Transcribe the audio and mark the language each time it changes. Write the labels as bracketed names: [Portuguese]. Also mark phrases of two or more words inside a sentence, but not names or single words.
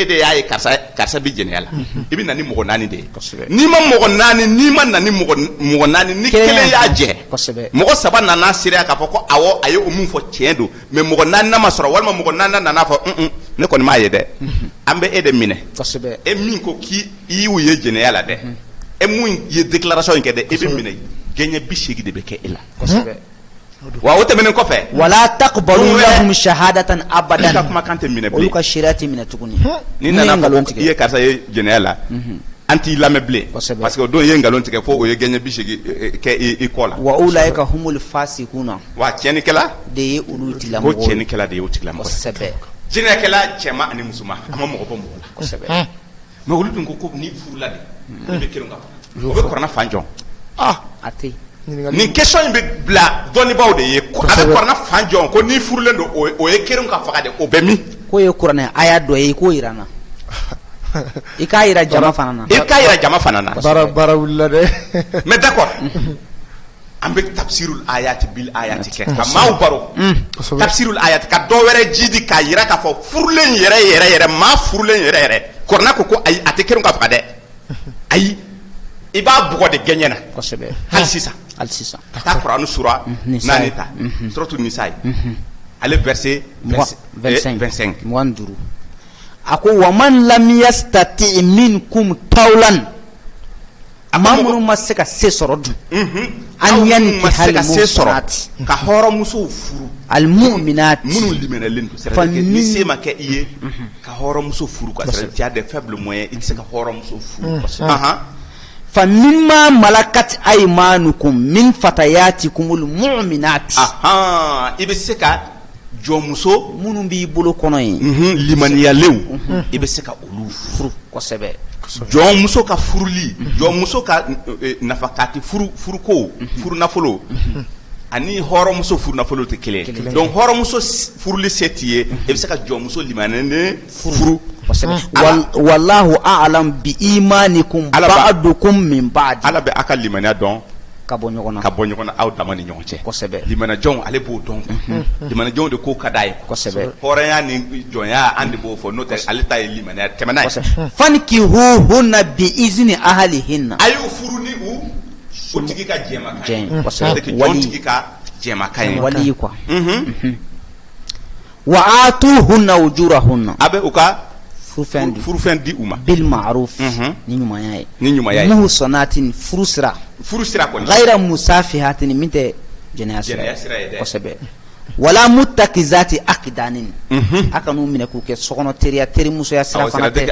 [Bambara] de y'a ye karisa bi jɛnɛya la i bɛ na ni mɔgɔ 4 de ye n'i ma mɔgɔ 4 n'i ma na ni mɔgɔ 4 ni kelen y'a jɛ mɔgɔ 3 nana seereya k'a fɔ ko awɔ a ye o min fɔ tiɲɛ don mais mɔgɔ 4 ma sɔrɔ walima mɔgɔ 4 nana fɔ ne kɔni m'a ye dɛ an bɛ e de minɛ e min ko k'i y'u ye jɛnɛya la dɛ e mun ye déclaration in kɛ dɛ e bɛ minɛ gɛɲɛ 80 de bɛ kɛ e la wa o tɛmɛnen kɔfɛ [Arabic] ولا تقبلوا لهم شهادة أبدا [Bambara] ka kuma kan tɛ minɛ bilen olu ka sariya tɛ minɛ tuguni ni nana fɔ i ye karisa ye jɛnɛya la an t'i lamɛn bilen [French] parce que [Bambara] o don i ye nkalon tigɛ fo o ye gɛɲɛ 80 kɛ i kɔ la [Arabic] وأولئك هم الفاسقون [Bambara] wa tiɲɛnikɛla de ye olu tigilamɔgɔ ko tiɲɛnikɛla de ye o tigilamɔgɔ kosɛbɛ jɛnɛyakɛla cɛman ani musoman a ma mɔgɔ bɔ mɔgɔ la kosɛbɛ mais olu dun ko n'i furula de i bɛ kɛrɛn ka o bɛ kɔrɔna fan jɔn a tɛ nin question in bɛ bila dɔnnibaw de ye a bɛ kɔrɔna fan jɔn ko n'i furulen don o ye kɛrɛn ka faga de o bɛ min k'o ye kuranɛ aya dɔ ye i k'o jira n na i k'a jira jama fana na baara wulila dɛ [French] mais d'accord [Bambara] an bɛ [Arabic] تفسير الآيات بالآيات [Bambara] kɛ ka maaw baro [Arabic] تفسير الآيات [Bambara] ka dɔ wɛrɛ jidi k'a jira k'a fɔ furulen yɛrɛ maa furulen yɛrɛ kɔrɔna ko ayi a tɛ kɛrɛn ka faga dɛ ayi i b'a bugɔ de gɛɲɛ na kosɛbɛ hali sisan ka taa kuranu sura 4 ta suratu nisa ye ale verset 25 a ko [Arabic] ومن لم يستطع منكم طولا [Bambara] maa minnu ma se ka se sɔrɔ dun [Arabic] أن ينكح المحصنات [Bambara] ka hɔrɔnmusow furu almu'minat minnu liminalen don [French] c'est à dire que [Bambara] ni se ma kɛ i ye ka hɔrɔnmuso furu [French] quoi c'est à dire tu as des faibles moyens [Bambara] i tɛ se ka hɔrɔnmuso furu [Arabic] فمما ملكت أيمانكم من فتياتكم المؤمنات [Bambara] i bɛ se ka jɔnmuso minnu b'i bolo kɔnɔ ye limaniyalenw i bɛ se ka olu furu kosɛbɛ jɔnmuso ka furuli jɔnmuso ka nafakati furuko furu nafolo ani hɔrɔnmuso furu nafolo tɛ kelen donc hɔrɔnmuso furuli se t'i ye i bɛ se ka jɔnmuso limaniyalen furu [Arabic] والله أعلم بإيمانكم بعضكم من بعض [Bambara] ala bɛ a ka limaniya dɔn ka bɔ ɲɔgɔn na aw dama ni ɲɔgɔn cɛ kosɛbɛ limaniyajɔnw ale b'o dɔn limaniyajɔnw de ko ka d'a ye kosɛbɛ hɔrɔnya ni jɔnya an de b'o fɔ n'o tɛ ale ta ye limaniya tɛmɛna ye [Arabic] فانكحوهن بإذن أهلهن [Bambara] a y'u furu ni o tigi ka jɛmakan ye [French] c'est-à-dire que [Bambara] jɔn tigi ka jɛmakan ye [Arabic] wali quoi وآتوهن أجورهن [Bambara] a bɛ u ka furufɛn di u ma [Arabic] بالمعروف [Bambara] ni ɲumanya ye muhsanatin furusira kɔni [Arabic] غير مسافحات [Bambara] min tɛ jɛnɛya sira ye kosɛbɛ [Arabic] ولا متخذات أخدان [Bambara] a kan'u minɛ k'u kɛ sokɔnɔ teriya terimusoya sira fana tɛ